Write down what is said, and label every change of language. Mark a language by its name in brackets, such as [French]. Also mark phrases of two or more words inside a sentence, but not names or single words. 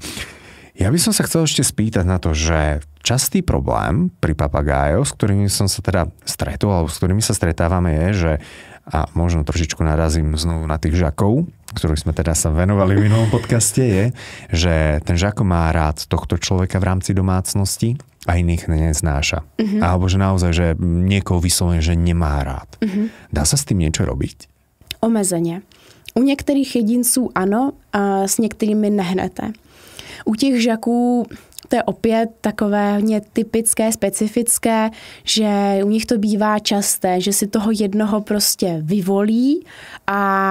[Slovak] Ja by som sa chcel ešte spýtať na to, že častý problém pri papagájoch, s ktorými som sa teda stretol, alebo s ktorými sa stretávame je, že a možno trošičku narazím znovu na tých žakov, ktorých sme teda sa venovali v minulom podcaste, je, že ten žako má rád tohto človeka v rámci domácnosti a iných neznáša. Alebo že naozaj, že niekoho vyslovene, že nemá rád. Dá sa s tým niečo robiť? [Czech] Omezeně. U některých jedinců ano, a s některými nehnete. U těch žaků to je opět takové hodně typické, specifické, že u nich to bývá časté, že si toho jednoho prostě